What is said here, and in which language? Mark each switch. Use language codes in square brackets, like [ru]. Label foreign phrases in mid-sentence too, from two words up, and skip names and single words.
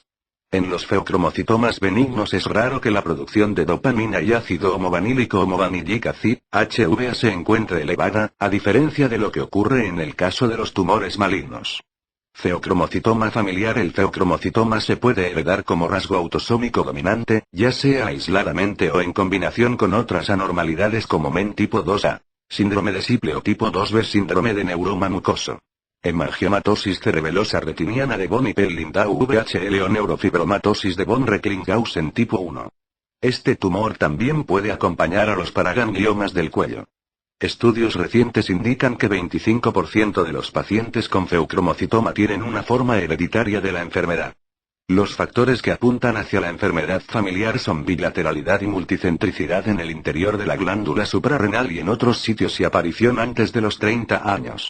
[es] En los feocromocitomas benignos es raro que la producción de dopamina y ácido homovanílico [en] vanillic acid, [es] HVA, se encuentre elevada, a diferencia de lo que ocurre en el caso de los tumores malignos. Feocromocitoma familiar. El feocromocitoma se puede heredar como rasgo autosómico dominante, ya sea aisladamente o en combinación con otras anormalidades como MEN tipo 2A. Síndrome de Siple o tipo 2B. Síndrome de neuroma mucoso. Hemangiomatosis cerebelosa retiniana de von Hippel-Lindau VHL o neurofibromatosis de von Recklinghausen tipo 1. Este tumor también puede acompañar a los paragangliomas del cuello. Estudios recientes indican que 25% de los pacientes con feucromocitoma tienen una forma hereditaria de la enfermedad. Los factores que apuntan hacia la enfermedad familiar son bilateralidad y multicentricidad en el interior de la glándula suprarrenal y en otros sitios y aparición antes de los 30 años.